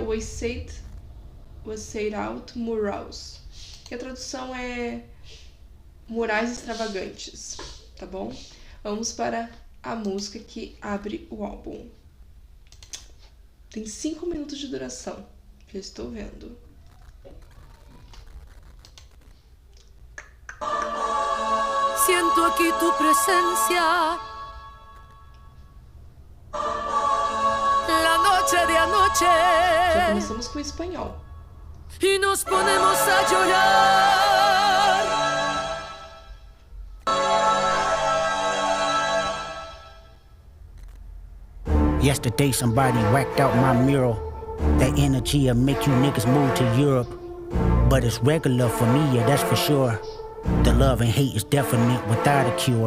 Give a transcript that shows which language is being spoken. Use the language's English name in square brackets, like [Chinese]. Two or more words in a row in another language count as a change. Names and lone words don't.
[English] Was Said Out Murals. [Portuguese] Que a tradução é Murais Extravagantes, tá bom? Vamos para a música que abre o álbum. Tem 5 minutos de duração. Já estou vendo. [Spanish] Siento aquí tu presencia. La noche de anoche. [Portuguese] Já começamos com o espanhol. [Spanish] Y nos ponemos a llorar. [English] Yesterday somebody whacked out my mural. That energy'll make you niggas move to Europe. But it's regular for me, yeah, that's for sure. The love and hate is definite without a cure.